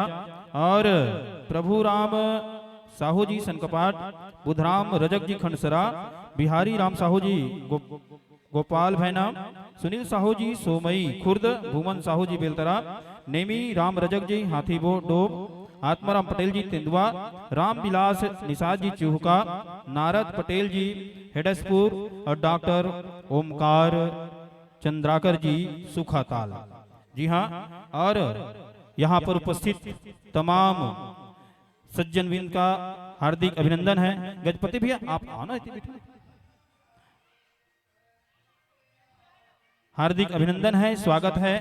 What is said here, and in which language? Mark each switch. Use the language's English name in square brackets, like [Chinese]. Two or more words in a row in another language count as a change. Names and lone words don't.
[Hindi] और प्रभु राम साहू जी सनकपाट, बुधराम रजक जी खंडसरा, बिहारी राम साहू जी गोपाल भैना, सुनील साहू जी सोमई खुर्द, भूमन साहू जी बेलतरा, नेमी राम रजक जी हाथीबो डोब, आत्माराम पटेल जी तेंदुआ, राम विलास निषाद जी चूहका, नारद पटेल जी हेडसपुर और डॉक्टर ओमकार चंद्राकर जी सुखाताल। जी हाँ, और यहाँ पर उपस्थित तमाम सज्जनविंद का हार्दिक अभिनंदन है। गजपति भैया आप आओ ना इतनी बेटा। हार्दिक अभिनंदन है, स्वागत है।